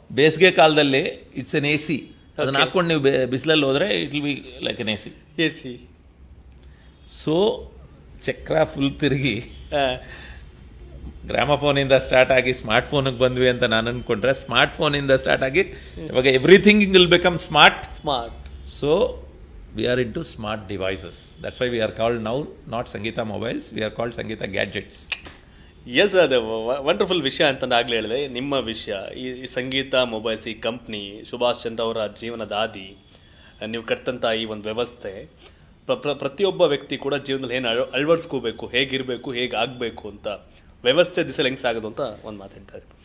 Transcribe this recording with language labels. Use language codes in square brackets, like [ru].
[kn] ಬೇಸಿಗೆ ಕಾಲದಲ್ಲಿ [en] It's an AC. [kn] ಅದನ್ನ ಹಾಕೊಂಡು ನೀವು ಬಿಸಿಲಲ್ಲಿ ಹೋದರೆ [en] It will be like an AC. AC. [kn] So ಚಕ್ರ ಫುಲ್ ತಿರುಗಿ ಗ್ರಾಮಫೋನಿಂದ ಸ್ಟಾರ್ಟ್ ಆಗಿ ಸ್ಮಾರ್ಟ್ ಫೋನಿಗೆ ಬಂದ್ವಿ ಅಂತ ನಾನು ಅಂದ್ಕೊಂಡ್ರೆ, ಸ್ಮಾರ್ಟ್ ಫೋನಿಂದ ಸ್ಟಾರ್ಟ್ ಆಗಿ ಇವಾಗ [en] Everything will become smart. So we are into smart devices. That's why we are called now not Sangeeta mobiles, we are called Sangeeta gadgets. [kn] S, ಅದು ವಂಡರ್ಫುಲ್ ವಿಷಯ ಅಂತಂದು ಆಗಲೇ ಹೇಳಿದೆ. ನಿಮ್ಮ ವಿಷಯ, ಈ ಸಂಗೀತ ಮೊಬೈಲ್ಸ್, ಈ ಕಂಪ್ನಿ, ಸುಭಾಷ್ ಚಂದ್ರ ಅವರ ಜೀವನದ ಹಾದಿ, ನೀವು ಕಟ್ತಂಥ ಈ ಒಂದು ವ್ಯವಸ್ಥೆ, ಪ್ರತಿಯೊಬ್ಬ ವ್ಯಕ್ತಿ ಕೂಡ ಜೀವನದಲ್ಲಿ ಏನು ಅಳವಡಿಸ್ಕೋಬೇಕು, ಹೇಗಿರಬೇಕು, ಹೇಗೆ ಆಗಬೇಕು ಅಂತ ವ್ಯವಸ್ಥೆ ದಿಸೆಲಿ ಹೆಂಗೆ ಸಾಗೋದು ಅಂತ ಒಂದು ಮಾತಾಡ್ತಾರೆ.